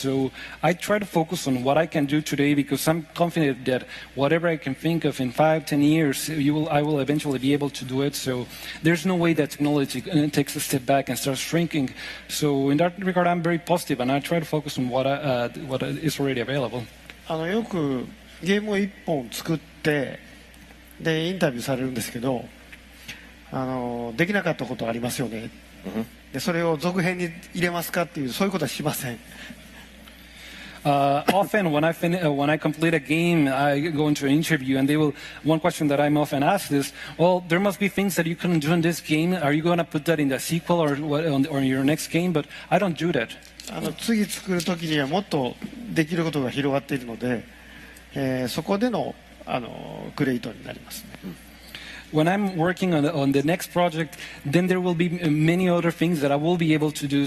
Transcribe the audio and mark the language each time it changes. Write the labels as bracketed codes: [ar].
[en] So I try to focus on what I can do today because I'm confident that whatever I can think of in 5-10 years, I will eventually be able to do it. So there's no way that technology takes a step back and starts shrinking. So in that regard, I'm very positive, and I try to focus on what is already available. [ja] よくゲームを1本作ってでインタビューされるんですけど、できなかったことありますよね。でそれを続編に入れますかっていうそういうことはしません。 [en] Often when I complete a game, I go into an interview and one question that I'm often asked is, well, there must be things that you couldn't do in this game. Are you going to put that in the sequel or your next game? But I don't do that. [ja] 次作る時にはもっとできることが広がっているので、そこでのクリエイトになりますね。 When I'm working on the next project, then there will be many other things that I will be able to do.